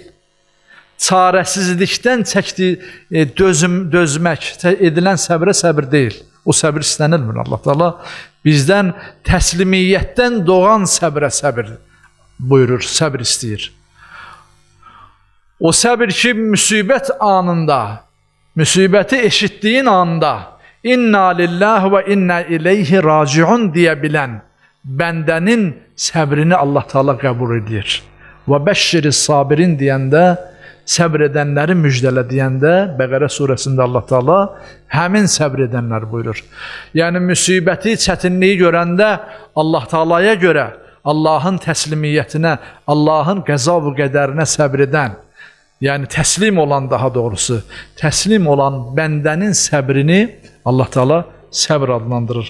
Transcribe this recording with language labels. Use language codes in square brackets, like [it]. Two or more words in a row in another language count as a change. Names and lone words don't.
[az] Çarəsizlikdən çəkdiyi dözmək, edilən səbrə səbir deyil. O səbir istənilmir. Allah Taala bizdən təslimiyyətdən doğan səbrə səbir buyurur, səbir istəyir. O səbir ki, müsibət anında, müsibəti eşitdiyin anda [ar] إنا لله وإنا إليه راجعون [az] deyə bilən bəndənin səbrini Allah Taala qəbul edir. Və [ar] بشر الصابرين [az] deyəndə, səbr edənləri müjdələ deyəndə Bəqərə surəsində Allah Taala həmin səbr edənlər buyurur. Yəni müsibəti, çətinliyi görəndə Allah Taala'ya görə, Allahın təslimiyyətinə, Allahın qəza və qədərinə səbr edən, yəni təslim olan, daha doğrusu təslim olan bəndənin səbrini Allah Taala səbr adlandırır.